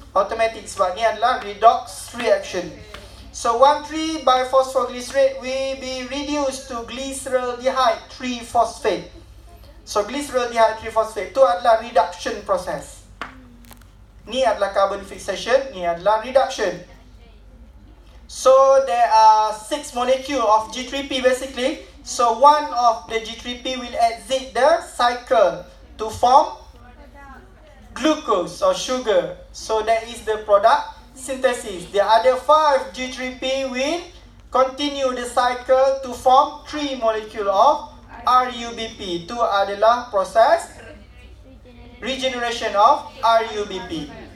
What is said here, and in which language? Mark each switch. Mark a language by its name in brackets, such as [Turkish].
[Malay] Automatic sebab ni adalah redox reaction. [English] So 1,3-biphosphogylicerate will be reduced to glyceraldehyde 3-phosphate. [Malay] So glyceraldehyde 3-phosphate tu adalah reduction process. Ni adalah carbon fixation, ni adalah reduction. [English] So there are 6 molecule of G3P basically. So one of the G3P will exit the cycle to form glucose or sugar. So that is the product synthesis. The other 5 G3P will continue the cycle to form 3 molecule of RUBP. [Malay] Itu adalah proses [English] regeneration of RUBP.